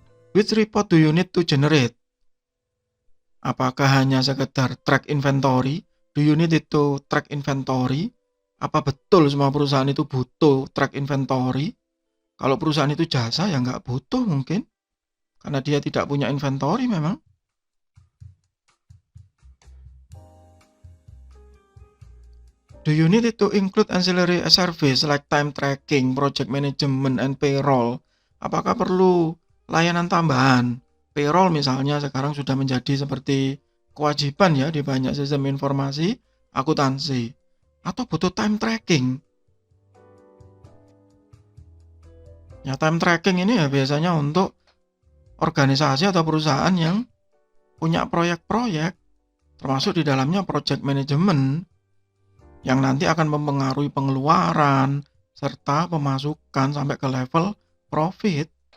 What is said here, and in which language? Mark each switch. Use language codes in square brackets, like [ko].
[en] Which report do you need to generate? [id] Apakah hanya sekedar track inventory? [en] Do you need it to track inventory? [id] Apa betul semua perusahaan itu butuh track inventory? Kalau perusahaan itu jasa ya nggak butuh mungkin. Karena dia tidak punya inventory memang. [en] Do you need it to include ancillary service like time tracking, project management, and payroll? [id] Apakah perlu layanan tambahan? Payroll misalnya sekarang sudah menjadi seperti kewajiban ya di banyak sistem informasi akuntansi. Atau butuh time tracking? Ya time tracking ini ya biasanya untuk organisasi atau perusahaan yang punya proyek-proyek, termasuk di dalamnya project management, yang nanti akan mempengaruhi pengeluaran serta pemasukan sampai ke level profit.